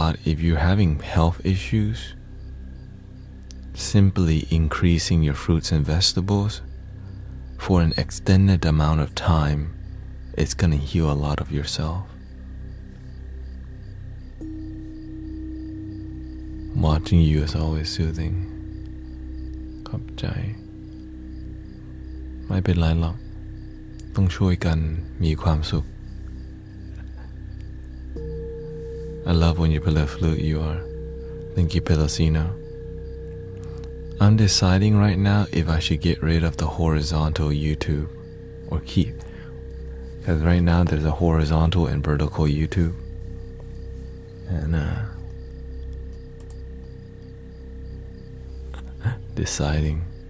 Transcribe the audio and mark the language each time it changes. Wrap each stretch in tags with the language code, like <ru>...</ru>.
<en>If you're having health issues, simply increasing your fruits and vegetables for an extended amount of time, it's going to heal a lot of yourself. Watching you is always soothing.</en> <th>ขอบใจ ไม่เป็นไรหรอก ต้องช่วยกันมีความสุข</th> <en>I love when you play the flute. You are. Thank you, Pelosino. I'm deciding right now if I should get rid of the horizontal YouTube or keep. Because right now there's a horizontal and vertical YouTube. And deciding.</en>